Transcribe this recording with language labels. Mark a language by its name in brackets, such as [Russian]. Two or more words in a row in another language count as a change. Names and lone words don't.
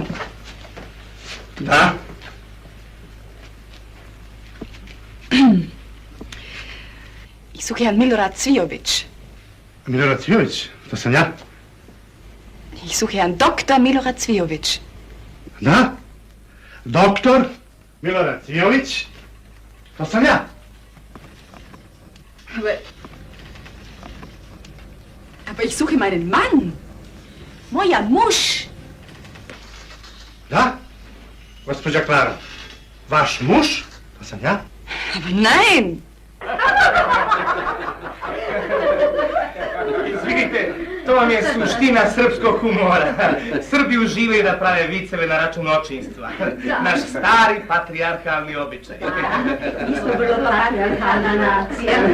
[Serbian] Da? [German] Ich suche Herrn Milorad Cvijović. [Serbian] Milorad Cvijović, to sam ja. [German] Ich suche Herrn Dr. Milorad Cvijović. [Serbian] Da? Doktor Milorad Cvijović, to sam ja. [German] Aber ich suche meinen Mann. [Serbian] Moja muž. Da? Gospođa Klara, vaš muž, to sam ja. [German] Aber nein. [Serbian] Vidite, to vam je suština srpskog humora. Srbi uživaju da prave viceve na račun očinstva. Naš stari patrijarhalni običaj. Mi smo vrlo patrijarhalna nacija.